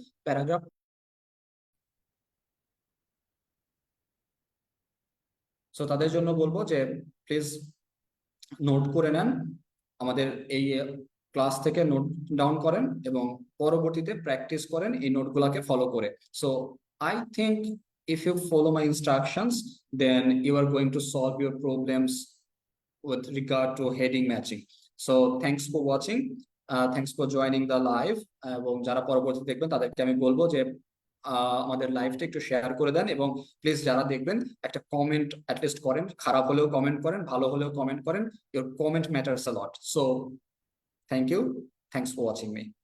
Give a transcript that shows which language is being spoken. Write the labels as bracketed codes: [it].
[bn] Paragraph so তাদের জন্য বলবো যে প্লিজ নোট করে নেন, আমাদের এই ক্লাস থেকে নোট ডাউন করেন এবং পরবর্তীতে প্র্যাকটিস করেন এই নোটগুলোকে ফলো করে। [en] So I think if you follow my instructions, then you are going to solve your problems with regard to heading matching. So thanks for watching, thanks for joining the live, [bn] এবং যারা পরবর্তী দেখবেন তাদেরকে আমি বলবো যে আমাদের লাইভটা একটু শেয়ার করে দেন, এবং প্লিজ যারা দেখবেন একটা কমেন্ট অ্যাটলিস্ট করেন, খারাপ হলেও কমেন্ট করেন, ভালো হলেও কমেন্ট করেন। [en] Your comment matters a lot. So thank you, thanks for watching me.